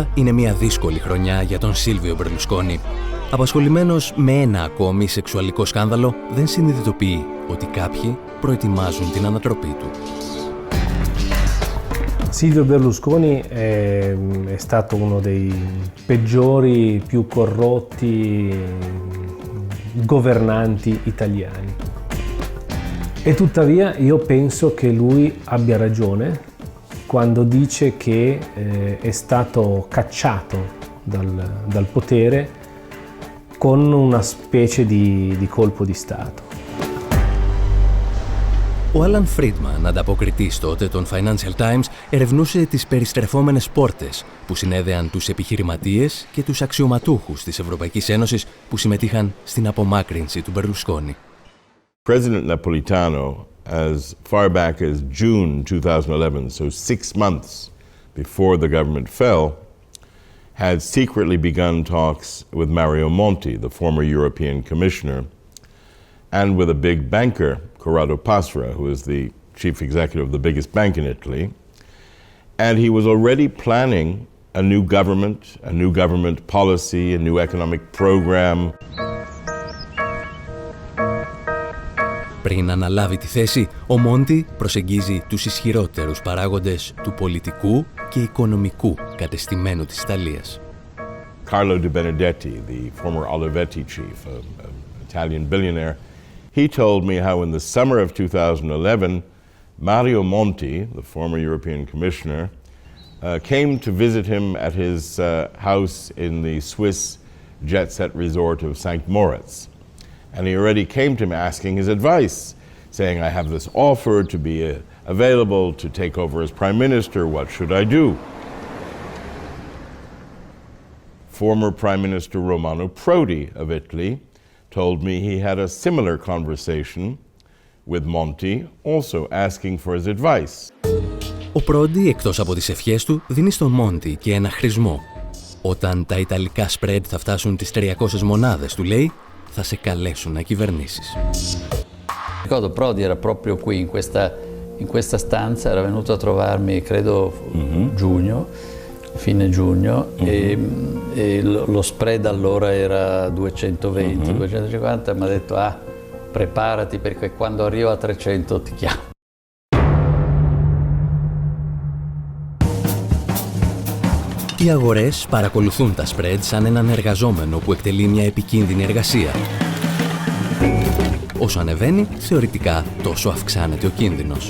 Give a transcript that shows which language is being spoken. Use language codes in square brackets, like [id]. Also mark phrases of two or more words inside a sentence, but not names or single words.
[el] είναι μια δύσκολη χρονιά για τον Σίλβιο Μπερλουσκόνι. Απασχολημένος με ένα ακόμη σεξουαλικό σκάνδαλο, δεν συνειδητοποιεί ότι κάποιοι προετοιμάζουν την ανατροπή του. [it] Silvio Berlusconi è stato uno dei peggiori, più corrotti governanti italiani. E tuttavia io penso che lui abbia ragione quando dice che è stato cacciato dal potere con una specie di colpo di Stato. [el] Ο Άλαν Φρίντμαν, ανταποκριτής τότε των Financial Times, ερευνούσε τις περιστρεφόμενες πόρτες που συνέδεαν τους επιχειρηματίες και τους αξιωματούχους της Ευρωπαϊκής Ένωσης που συμμετείχαν στην απομάκρυνση του Μπερλουσκόνι. [en] President Napolitano, as far back as June 2011, so 6 months before the government fell, had secretly begun talks with Mario Monti, the former European Commissioner, and with a big banker, Corrado Passera, who is the chief executive of the biggest bank in Italy. And he was already planning a new government policy, a new economic program. [el] Πριν αναλάβει τη θέση, ο Μόντι προσεγγίζει τους ισχυρότερους παράγοντες του πολιτικού και οικονομικού κατεστημένου της Ιταλίας. Carlo De Benedetti, the former Olivetti chief, an Italian billionaire, he told me how in the summer of 2011, Mario Monti, the former European Commissioner, came to visit him at his house in the Swiss jet-set resort of St. Moritz. And he already came to me asking his advice, saying, I have this offer to be available to take over as Prime Minister, what should I do? former Prime Minister Romano Prodi of Italy told me he had a similar conversation with Monti, also asking for his advice. Ο Πρόντι, εκτός από τις ευχές του, δίνει στον Μόντι και ένα χρησμό. Όταν τα ιταλικά spread θα φτάσουν τις 300 μονάδες, του λέει, θα σε καλέσουν να κυβερνήσεις. [it] Ricordo Prodi era proprio qui in questa stanza, era venuto a trovarmi credo giugno, fine giugno, e lo spread allora era 220, 250, mi ha detto preparati perché quando arrivo a 300 ti chiamo. [el] Οι αγορές παρακολουθούν τα spread σαν έναν εργαζόμενο που εκτελεί μια επικίνδυνη εργασία. Όσο ανεβαίνει, θεωρητικά τόσο αυξάνεται ο κίνδυνος.